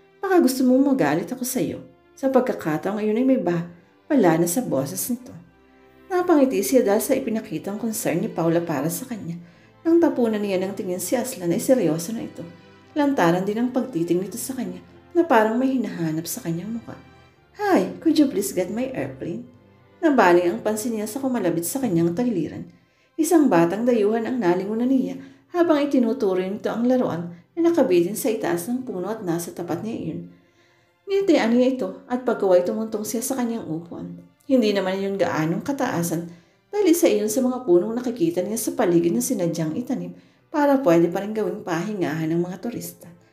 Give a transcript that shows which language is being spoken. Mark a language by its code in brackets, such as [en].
[tl] Baka gusto mong magalit ako sa iyo. Sa pagkakataong iyon ay may bala na sa boses nito. Napangiti siya dahil sa ipinakitang concern ni Paula para sa kanya. Nang tapunan niya ng tingin si Aslan ay seryoso na ito. Lantaran din ang pagtiting nito sa kanya na parang may hinahanap sa kanyang mukha. [en] "Hi, could you please get my airplane?" [tl] Nabaling ang pansin niya sa kumalabit sa kanyang tagiliran. Isang batang dayuhan ang nalingunan niya habang itinuturo nito ang laruan na nakabitin sa itaas ng puno at nasa tapat niya iyon. Nginitian niya ito at pagkaway tumuntong siya sa kanyang upuan. Hindi naman iyon gaanong kataasan dahil isa iyon sa mga punong nakikita niya sa paligid na sinadyang itanim para pwede pa rin gawing pahingahan ng mga turista.